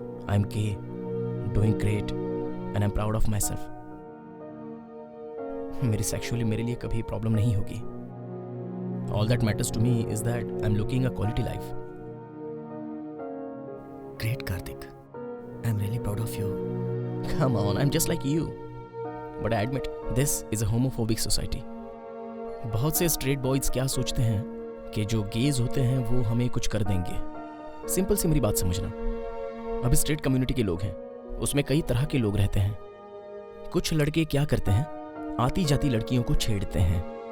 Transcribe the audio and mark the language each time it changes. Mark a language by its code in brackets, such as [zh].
[en] I am gay, doing great and I am proud of myself. [hi] मेरी sexually मेरे लिए कभी problem नहीं होगी। [en] All that matters to me is that I am looking a quality life. Great Kartik, I am really proud of you. Come on, I'm just like you. But I admit, this is a homophobic society. [hi] बहुत से straight boys क्या सोचते हैं कि जो gauge होते हैं वो हमें कुछ कर देंगे। सिंपल सी मेरी बात समझना। अब स्ट्रेट कम्युनिटी के लोग हैं, उसमें कई तरह के लोग रहते हैं। कुछ लड़के क्या करते हैं, आती जाती लड़कियों को छेड़ते हैं।